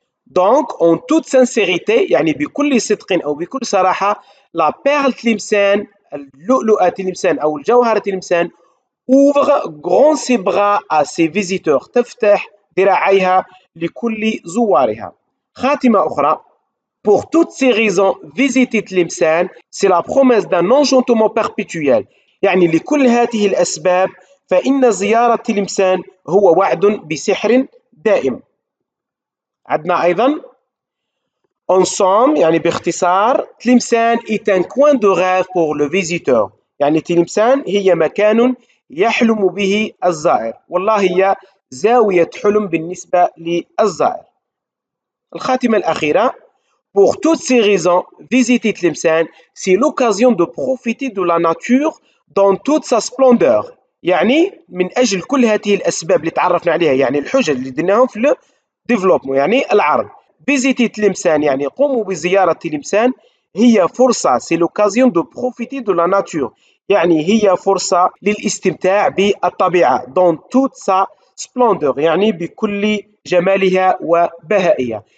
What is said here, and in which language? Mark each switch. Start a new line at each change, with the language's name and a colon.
French: Donc en toute sincérité
Arabic: يعني بكل صدق أو بكل صراحة لا بيرل تلمسان اللؤلؤة تلمسان أو الجوهرة تلمسان
French: ouvre grand ses bras à ses visiteurs
Arabic: تفتح ذراعيها لكل زوارها. خاتمة أخرى
French: Pour toutes ces raisons, visiter Tlemcen, c'est la promesse d'un enchantement perpétuel.
Arabic: يعني لكل هذه الأسباب فإن زيارة تلمسان هو وعد بسحر دائم. عندنا أيضا
French: En somme
Arabic: يعني باختصار
French: تلمسان est un coin de rêve pour le visiteur.
Arabic: يعني تلمسان هي مكان يحلم به الزائر. والله هي زاوية حلم بالنسبة للزائر. الخاتمة الأخيرة
French: Pour toutes ces raisons, visiter Tlemcen, c'est l'occasion de profiter de la nature dans toute sa splendeur.
Arabic: يعني من أجل كل هذه الأسباب اللي تعرفنا عليها يعني الحجج اللي درناهم في الديفلوبمون يعني العرض.
French: Visiter Tlemcen
Arabic: يعني قوموا بزيارة تلمسان هي فرصة
French: c'est l'occasion de profiter de la nature
Arabic: يعني هي فرصة للاستمتاع بالطبيعة
French: dans toute sa splendeur
Arabic: يعني بكل جمالها وبهائها.